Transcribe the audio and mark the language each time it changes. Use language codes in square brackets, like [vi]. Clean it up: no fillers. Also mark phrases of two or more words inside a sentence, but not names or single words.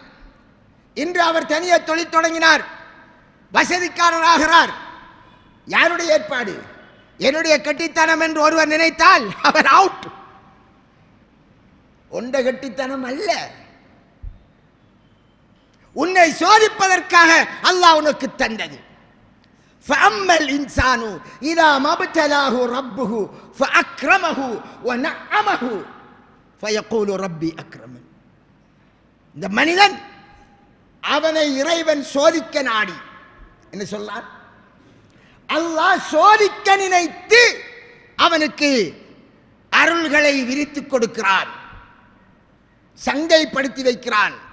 [ta] இன்று அவர் தனியே தொழில் தொடங்கினார், வசதிக்காரராகிறார். யாருடைய ஏற்பாடு? என்னுடைய கட்டித்தனம் என்று ஒருவர் நினைத்தால் அவர் அவுட். ஒன்ற கட்டித்தனம் அல்ல, உன்னை சோதிப்பதற்காக அல்லாஹ் உனக்கு தந்தது. [ar] فَأَمَّا الْإِنسَانُ إِذَا مَا ابْتَلَاهُ رَبُّهُ فَأَكْرَمَهُ وَنَعَّمَهُ فَيَقُولُ رَبِّي أَكْرَمَنِ. [ta] இந்த மனிதன் அவனை இறைவன் சோதிக்க நாடி என்ன சொன்னார்? அல்லாஹ் சோதிக்க நினைத்து அவனுக்கு அருள்களை விரித்து கொடுக்கிறான், சங்கைப்படுத்தி வைக்கிறான்.